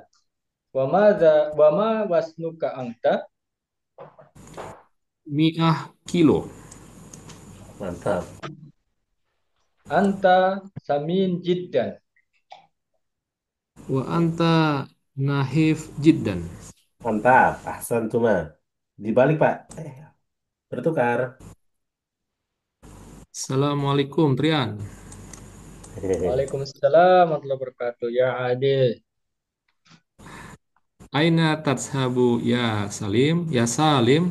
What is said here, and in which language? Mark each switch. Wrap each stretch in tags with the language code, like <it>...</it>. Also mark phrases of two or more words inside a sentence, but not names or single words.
<ar>وما وزنك أنت? مئة كيلو.</ar> <id>Mantap.</id> <ar>أنت سمين جدا. وأنت نحيف جدا.</ar> <id>Mantap. Ahsan cuma. Dibalik, Pak. Bertukar.</id> <ar>Assalamualaikum, Trian. وعليكم السلام ورحمة الله وبركاته. يا عادل. أين تذهب يا سالم؟ يا سالم,</ar>